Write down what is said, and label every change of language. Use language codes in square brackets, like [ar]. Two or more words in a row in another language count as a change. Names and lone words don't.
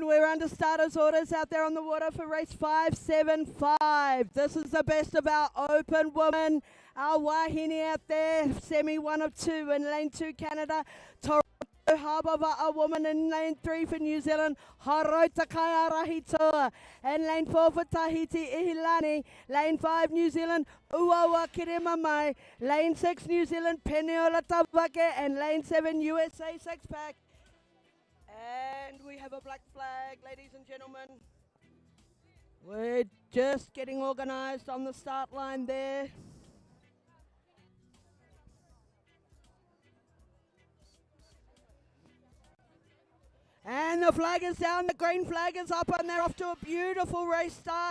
[en] under starters orders out there on the water for race 575. This is the best of our open women. Our wahine out there, semi 1 of 2 in lane 2 Canada. Toronto Harbour, a woman in lane 3 for New Zealand. Harota Kaiarahi Toa. And lane 4 for Tahiti Ihilani. Lane 5 New Zealand Uawa Kiremamai. Lane 6 New Zealand Peniola Tabake. And lane 7 USA 6-pack. And we have a black flag, ladies and gentlemen. We're just getting organised on the start line there. And the flag is down, the green flag is up, and they're off to a beautiful race start.